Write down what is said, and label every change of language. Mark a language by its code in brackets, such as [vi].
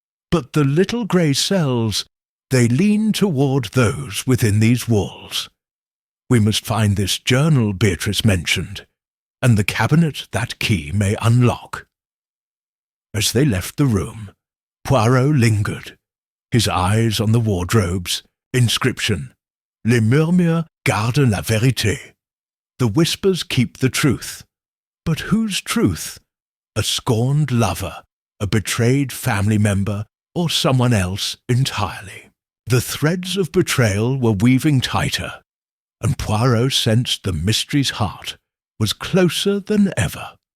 [en] But the little grey cells, they lean toward those within these walls. We must find this journal Beatrice mentioned, and the cabinet that key may unlock. As they left the room, Poirot lingered, his eyes on the wardrobes. [fr] Inscription: Les murmures gardent la vérité. [en] The whispers keep the truth. But whose truth? A scorned lover, a betrayed family member, or someone else entirely? The threads of betrayal were weaving tighter, and Poirot sensed the mystery's heart was closer than ever.